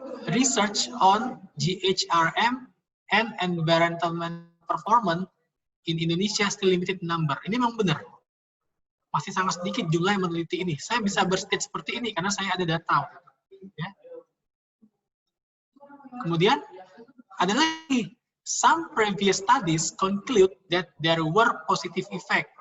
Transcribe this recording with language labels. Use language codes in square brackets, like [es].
[en] Research on GHRM and environmental performance in Indonesia still limited number. [id] Ini memang benar. Masih sangat sedikit jumlah yang meneliti ini. Saya bisa berstate seperti ini karena saya ada data. Ya. Kemudian ada lagi, [en] some previous studies conclude that there were positive effect.